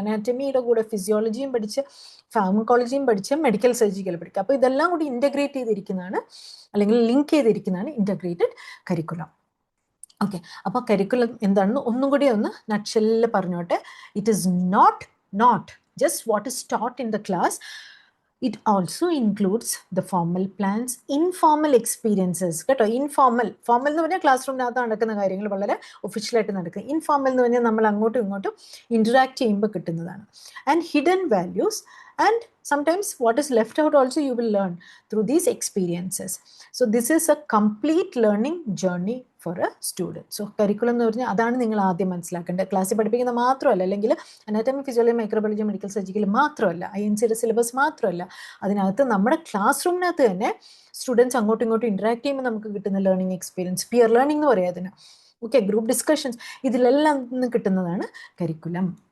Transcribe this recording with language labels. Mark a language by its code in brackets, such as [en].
[ml] അനാറ്റമിയുടെ കൂടെ ഫിസിയോളജിയും പഠിച്ച് ഫാർമക്കോളജിയും പഠിച്ച് മെഡിക്കൽ സർജിക്കൽ പഠിക്കുക. അപ്പോൾ ഇതെല്ലാം കൂടി ഇൻറ്റഗ്രേറ്റ് ചെയ്തിരിക്കുന്നതാണ്, അല്ലെങ്കിൽ ലിങ്ക് ചെയ്തിരിക്കുന്നതാണ് ഇൻറ്റഗ്രേറ്റഡ് കരിക്കുലം. ഓക്കെ, അപ്പോൾ കരിക്കുലം എന്താണെന്ന് ഒന്നും കൂടി ഒന്ന് നട്ട്ഷെല്ലിൽ പറഞ്ഞോട്ടെ. [en] It is not just what is taught in the class. It also includes the formal plans, informal experiences. [ml] കേട്ടോ, ഫോർമൽ എന്ന് പറഞ്ഞാൽ ക്ലാസ് റൂമിനകത്ത് നടക്കുന്ന കാര്യങ്ങൾ വളരെ ഒഫീഷ്യലായിട്ട് നടക്കുക. ഇൻഫോർമൽ എന്ന് പറഞ്ഞാൽ നമ്മൾ അങ്ങോട്ടും ഇങ്ങോട്ടും ഇൻറ്ററാക്ട് ചെയ്യുമ്പോൾ കിട്ടുന്നതാണ്. [en] And hidden values and sometimes what is left out also you will learn through these experiences. So this is a complete learning journey for a student. [ml] So curriculum എന്ന് പറഞ്ഞാൽ അതാണ് നിങ്ങൾ ആദ്യം മനസ്സിലാക്കേണ്ടത്. ക്ലാസ്സിൽ പഠിപ്പിക്കുന്ന മാത്രമല്ല, അല്ലെങ്കിൽ anatomy physiology microbiology medical surgical മാത്രമല്ല, INCയുടെ സിലബസ് മാത്രമല്ല, അതിനകത്ത് നമ്മുടെ ക്ലാസ് റൂമിനകത്ത് തന്നെ സ്റ്റുഡൻസ് അങ്ങോട്ടും ഇങ്ങോട്ടും ഇൻറ്ററാക്ട് ചെയ്യുമ്പോൾ നമുക്ക് കിട്ടുന്ന ലേണിംഗ് എക്സ്പീരിയൻസ്, പിയർ ലേണിംഗ് എന്ന് പറയാം അതിന്. ഓക്കെ, ഗ്രൂപ്പ് ഡിസ്കഷൻസ്, ഇതിലെല്ലാം നിന്ന് കിട്ടുന്നതാണ് കരിക്കുലം.